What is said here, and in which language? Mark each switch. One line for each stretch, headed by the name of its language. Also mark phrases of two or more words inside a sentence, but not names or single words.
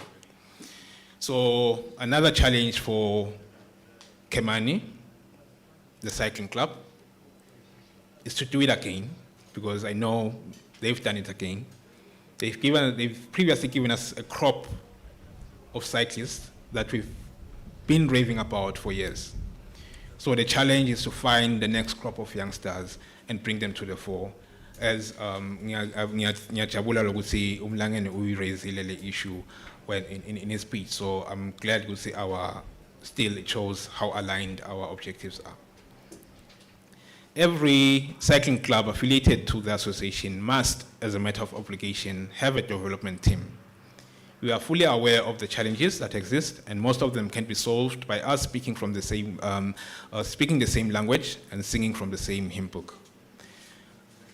English: So another challenge for Khemani, the cycling club, is to do it again, because I know they've done it again. They've previously given us a crop of cyclists that we've been raving about for years. So the challenge is to find the next crop of youngsters and bring them to the fore.
Zulu: As ngiyajabula lokuthi umlangene uyiraisile le issue
English: when in his speech. So I'm glad to see it shows how aligned our objectives are. Every cycling club affiliated to the association must, as a matter of obligation, have a development team. We are fully aware of the challenges that exist, and most of them can be solved by us speaking the same language and singing from the same hymn book.